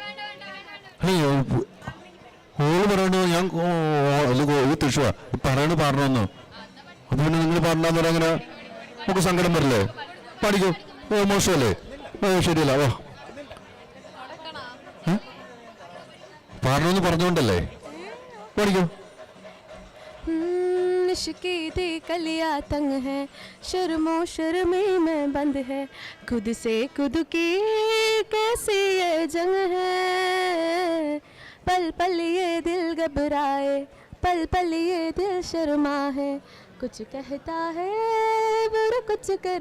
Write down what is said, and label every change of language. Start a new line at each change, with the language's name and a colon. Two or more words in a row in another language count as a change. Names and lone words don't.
Malayalam: ഓള് പറയണോ ഞാൻ തൃശ്ശൂർ പറയണ പാടണമെന്നോ? അപ്പൊ പിന്നെ നിങ്ങൾ പാടണ്ടെന്ന് പറയാൻ അങ്ങനെ നമുക്ക് സങ്കടം വരില്ലേ? പാടിക്കോ. മോശമല്ലേ? ശരിയല്ല. ഓ പാടണമെന്ന് പറഞ്ഞുകൊണ്ടല്ലേ? പാടിക്കോ.
Punjabi: इश्क़े दे कलिया
Hindi: तंग है, शर्मो शर्मे में बंद है, खुद से खुद की कैसी ये जंग है, पल पल ये दिल घबराए, पल पल ये दिल शर्मा है, कुछ कहता है पर कुछ कर